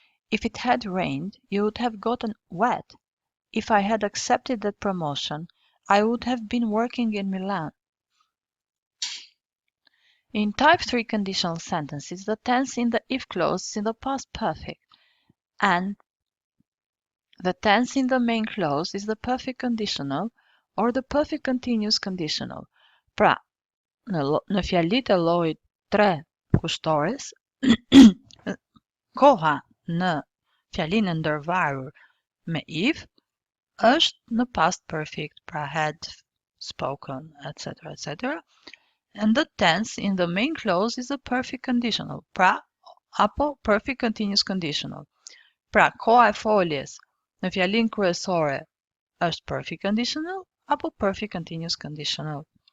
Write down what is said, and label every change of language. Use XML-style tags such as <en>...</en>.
<en>If it had rained, you would have gotten wet. If I had accepted that promotion, I would have been working in Milan. In type 3 conditional sentences, the tense in the if clause is in the past perfect, and the tense in the main clause is the perfect conditional or the perfect continuous conditional.</en> <sq>Pra, në fjalit e llojit 3 kushtores, koha në fjalinë e ndërvarur me if është në past perfect, pra had spoken, etc., etc.</sq> <en>And the tense in the main clause is the perfect conditional, pra apo perfect continuous conditional.</en> <sq>Pra, koha e foljes në fjalinë kryesore është perfect conditional apo perfect continuous conditional.</sq>